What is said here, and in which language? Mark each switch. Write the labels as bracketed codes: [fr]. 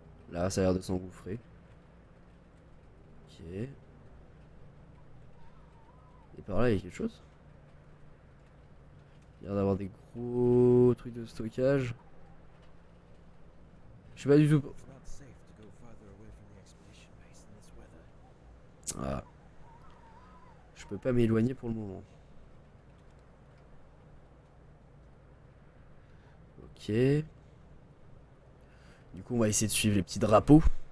[fr] Là, ça a l'air de s'engouffrer. Ok. Et par là, il y a quelque chose? Il y a l'air d'avoir des gros trucs de stockage. Je sais pas du tout. [en] It's not safe to go farther away from the expedition base in this weather. Ah. [fr] Je peux pas m'éloigner pour le moment. Ok. Du coup, on va essayer de suivre les petits drapeaux.